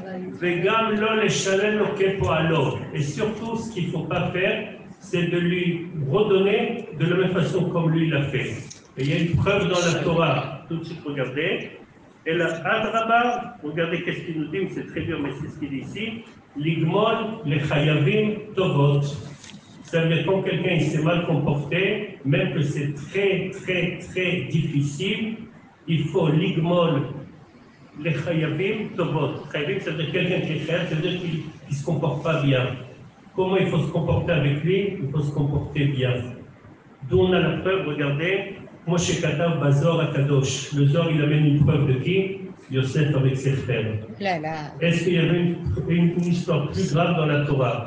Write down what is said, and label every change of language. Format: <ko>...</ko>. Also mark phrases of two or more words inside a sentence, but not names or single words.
<fr>Et surtout, ce qu'il ne faut pas faire, c'est de lui redonner de la même façon comme lui l'a fait. Et il y a une preuve dans la Torah, tout de suite, regardez. Et là, Adraba, regardez qu'est-ce qu'il nous dit, c'est très dur, mais c'est ce qu'il dit ici.</fr> <he>לגמול לחייבים טובות.</he> <fr>Ça veut dire quand quelqu'un s'est mal comporté, même que c'est très, très, très difficile, il faut</fr> <he>לגמול לחייבים טובות.</he> <fr>Chayavim, ça veut dire quelqu'un qui est chayav, ça veut dire qu'il ne se comporte pas bien. Comment il faut se comporter avec lui? Il faut se comporter bien. D'où on a la preuve, regardez.</fr> <he>משה כתב בזוהר הקדוש.</he> <fr>Le Zor, il amène une preuve de qui? Yosef avec ses frères. Est-ce qu'il y avait une histoire plus grave dans la Torah?</fr>